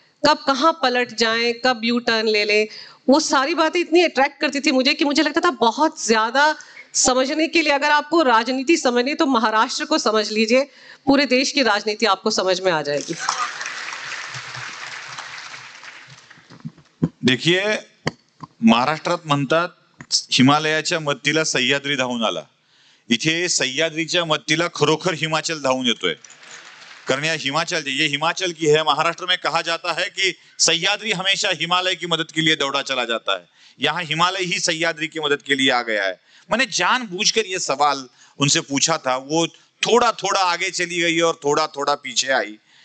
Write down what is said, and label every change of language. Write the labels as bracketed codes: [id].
[hi] कब कहाँ पलट जाएं, कब यू टर्न ले लें, वो सारी बातें इतनी अट्रैक्ट करती थी मुझे कि मुझे लगता था बहुत ज्यादा समझने के लिए, अगर आपको राजनीति समझनी तो महाराष्ट्र को समझ लीजिए, पूरे देश की राजनीति आपको समझ में आ जाएगी। [mr] देखिए, महाराष्ट्रात म्हणतात हिमालयाच्या मत्तीला सह्याद्री धावून आला. इथे सह्याद्रीच्या मत्तीला खरोखर हिमाचल धावून येतोय. [hi] कारण यह हिमाचल, ये हिमाचल की है. महाराष्ट्र में कहा जाता है कि सह्याद्री हमेशा हिमालय की मदद के लिए दौड़ा चला जाता है. यहाँ हिमालय ही सह्याद्री की मदद के लिए आ गया है. मैंने जानबूझकर ये सवाल उनसे पूछा था, वो थोड़ा थोड़ा आगे चली गई और थोड़ा थोड़ा पीछे आई.